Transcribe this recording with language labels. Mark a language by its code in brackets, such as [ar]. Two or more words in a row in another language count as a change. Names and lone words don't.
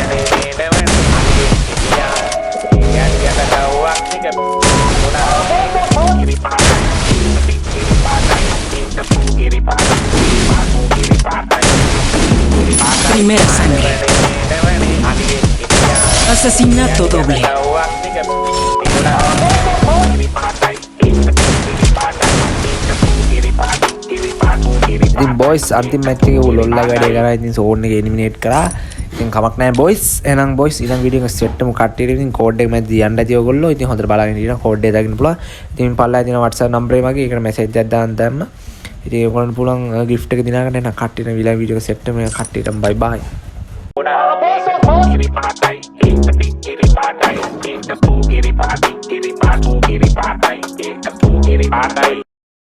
[es] Primera sangre. Asesinato doble. [si] ඉතින් බොයිස් අන්තිම මැච් එකේ ඌ ලොල්ලා වැඩේ කරා. ඉතින් සෝන් එක එලිමිනේට් කරා. ඉතින් කමක් නැහැ බොයිස්. එහෙනම් බොයිස් ඊළඟ වීඩියෝ එක සෙට් කරමු කට්ටියට. ඉතින් කෝඩ් එක මම දියන්න ඇති ඔයගොල්ලෝ. ඉතින් හොඳට බලගෙන ඉන්න කෝඩ් එක දාගෙන පුළුවන්. ඉතින් මම පල්ලා තියෙන WhatsApp නම්බරේ මගේ ඒකට මැසේජ් එකක් දාන්න දැම්ම. ඉතින් ඔයගොල්ලන්ට පුළුවන් gift එක දිනා ගන්න. එහෙනම් කට්ටියට ඊළඟ වීඩියෝ එක සෙට් කරමු. කට්ටියටම [en] bye bye. Kitty party, kitty party, it's a spooky party, kitty party, it's a spooky party.